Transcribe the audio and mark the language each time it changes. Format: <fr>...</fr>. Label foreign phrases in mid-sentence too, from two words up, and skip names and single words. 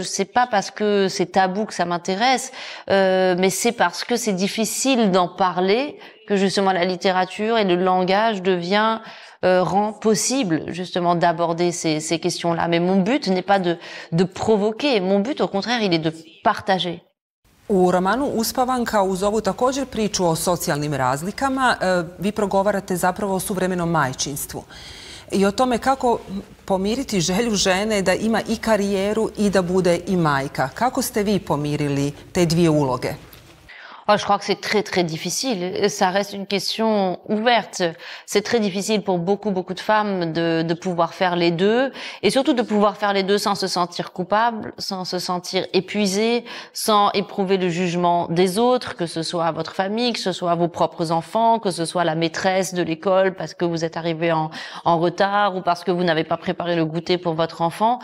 <fr>C'est pas parce que c'est tabou que ça m'intéresse, mais c'est parce que c'est difficile d'en parler que justement la littérature et le langage rend possible justement d'aborder ces questions-là. Mais mon but n'est pas de provoquer, mon but au contraire il est de partager.</fr> <hr>U romanu Uspavanka uz ovu također priču o socijalnim razlikama vi progovarate zapravo o suvremenom majčinstvu i o tome kako pomiriti želju žene da ima i karijeru i da bude i majka. Kako ste vi pomirili te dvije uloge?</hr> <fr>Oh, je crois que c'est très très difficile. Ça reste une question ouverte. C'est très difficile pour beaucoup de femmes de pouvoir faire les deux et surtout de pouvoir faire les deux sans se sentir coupable, sans se sentir épuisée, sans éprouver le jugement des autres, que ce soit votre famille, que ce soit vos propres enfants, que ce soit la maîtresse de l'école parce que vous êtes arrivé en retard ou parce que vous n'avez pas préparé le goûter pour votre enfant.</fr>